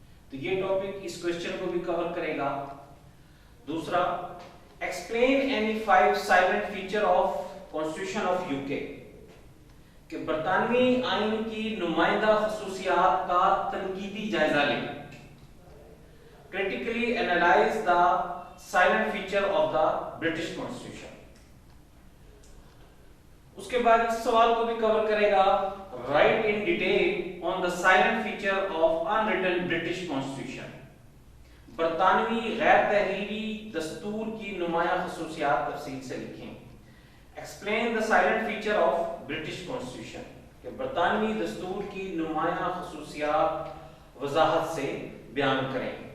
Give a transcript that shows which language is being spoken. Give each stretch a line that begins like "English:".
Urdu: تو یہ ٹاپک اس کوسچن کو بھی کور کرے گا. دوسرا
English: explain any 5 silent feature of constitution of U K,
Urdu: کہ برطانوی آئین کی نمائندہ خصوصیات کا تنقیدی جائزہ لیں.
English: critically analyze the silent feature of the British Constitution.
Urdu: اس کے بعد اس سوال کو بھی کور کرے گا
English: write in detail on the silent feature of unwritten British Constitution.
Urdu: برطانوی غیر تحریری دستور کی نمایاں خصوصیات تفصیل سے لکھیں.
English: Explain the silent feature of British Constitution,
Urdu: کہ برطانوی دستور کی نمایاں خصوصیات وضاحت سے بیان کریں.